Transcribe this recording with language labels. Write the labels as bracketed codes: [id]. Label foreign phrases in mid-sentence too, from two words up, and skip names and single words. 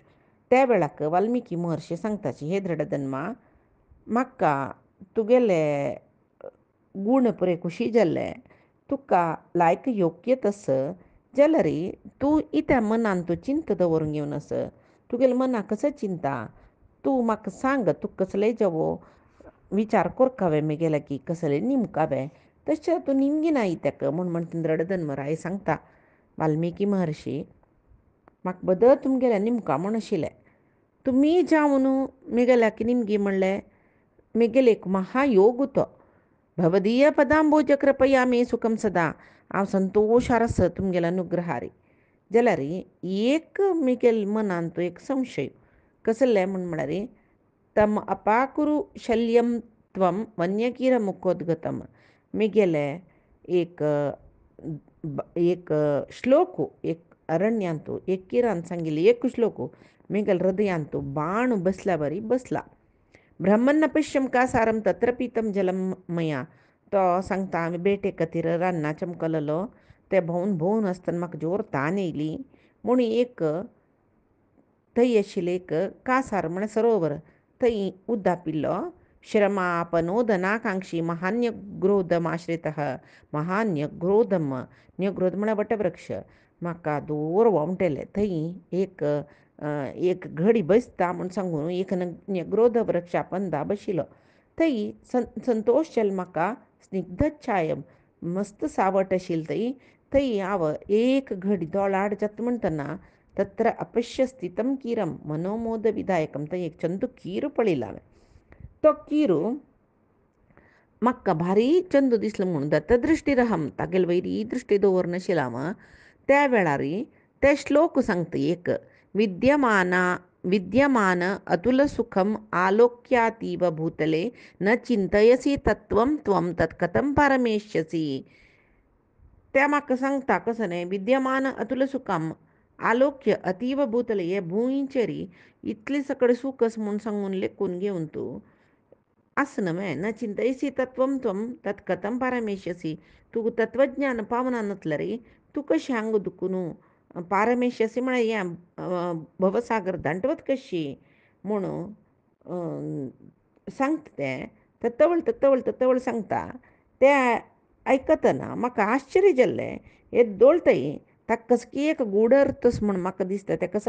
[kok] त्या वेळाक वाल्मिकी महर्षी सांगताची हे दृढधन्मा म्हाका तुगेले गूण पुरे खुशी जाल्ले तुका लायक योग्य तस जाल्यार तूं इत्या मनान तूं चिंत दवरूंक येवनस तुगेले मनाक कसो चिंता तूं म्हाका सांग तुका कसलेय जवो विचार कोरक हांवें म्हगेल्या की कसलेय निमक हांवें तशें तूं निमगिना तेका म्हूण दृढधर्मराय सांगता वाल्मिकी महर्शी म्हाका बदल तुमगेल्या निमका म्हूण आशिल्लें तुमी जावन म्हगेल्याक निमगी म्हणलें म्हगेले एक महायोग तो [sa] भवदीय पदांबोज कृपया मे सुखम सदा [kok] हांव संतोशार आस तुमगेल्या अनुग्रहारी जाल्यार एक म्हगेल मनान तो एक संशय कसलें म्हळ्यार [sa] तम अपाकुरु शल्यम त्वम वन्यकीर मुखोद्गतम [kok] म्हगेले एक एक श्लोक एक अरण्यांत एक किरान सांगिल्ली एक श्लोक म्हगेल्या हृदयांत बाण बसल्या बरी बसला [sa] ब्रह्मन्न पश्यम का सारम तत्र पितम जलम मया [kok] तो सांगता हांवें बेटे खातीर रान्ना चमकलेलो ते भोंवन भोंवन आसतना म्हाका जोर तान येयली म्हूण एक थंय आशिल्लें एक कासार म्हळ्यार सरोवर थंय उद्दा पिल्लो [sa] श्रमापनोदनाकांक्षी महान्यग्रोधमाश्रितः महान्यग्रोधम [kok] न्यग्रोध म्हळ्यार वटवृक्ष म्हाका दोर वोमटेले थंय एक घडी बसता म्हूण सांगून एक न्यग्रोध वृक्षा पंदा बशिल्लो थंय संतोश जालो म्हाका स्निग्ध छायम मस्त सावट आशिल्ली थंय हांव एक घडी दोळाड जाता म्हणटना [sa] तत्र अपश्य स्थितम कीरम मनोमोद विधायकम [kok] थंय एक चंदू कीर पळयलो हांवें तो कीरू म्हाका भारी चंदू दिसलो म्हणून दत्तदृश्टीरहम तागेले वयरी दृश्टी दवरनाशिल्लो हांव त्या वेळार ते श्लोक सांगता एक [sa] विद्यमान अतुल सुखम आलोक्यातीव भूतले न चिंतयसी तत्वम त्वम तत्कथम परमेश्यसी [kok] त्या म्हाका सांगता कसो न्ही [sa] विद्यमान अतुल सुखम आलोक्य अतीव भूतले [kok] हे भुंयचेर इतले सकळ सूख आसा म्हूण सांगून लेखून घेवन तूं आसना [sa] न चिंतयसी तत्वम त्वम तत्कथम परमेश्यसी [kok] तूं तत्वज्ञान पावना जाल्यार तूं कशें हांग दुखून पारमेश्यसी म्हळ्यार हें भवसागर दांटवत कशी म्हणून सांगता तें तत्तवळ सांगता तें आयकतना म्हाका आश्चर्य जाल्लें हे दोळतय ताका कसकी एक गूढ अर्थ म्हूण म्हाका दिसता तें कसो